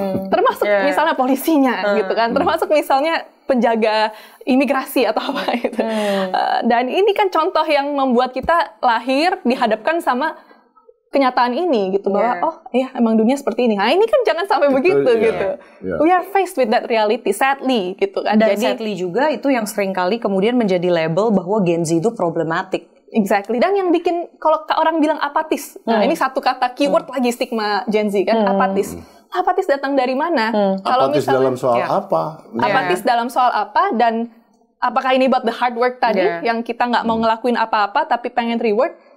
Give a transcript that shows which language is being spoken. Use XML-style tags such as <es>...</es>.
<id>Termasuk misalnya polisinya gitu kan, termasuk misalnya penjaga imigrasi atau apa gitu. Dan ini kan contoh yang membuat kita lahir dihadapkan sama kenyataan ini gitu, bahwa emang dunia seperti ini. Nah ini kan jangan sampai begitu gitu.</id> <en>We are faced with that reality, sadly gitu kan.</en> <id>Dan jadi sadly juga itu yang seringkali kemudian menjadi label bahwa Gen Z itu problematik. Exactly. Dan yang bikin kalau orang bilang apatis, nah ini satu kata keyword lagi stigma Gen Z kan, apatis. Apatis datang dari mana? Kalau apatis misalnya dalam soal apa? apatis dalam soal apa, dan apakah ini about the hard work tadi yang kita nggak mau ngelakuin apa-apa tapi pengen reward?</id>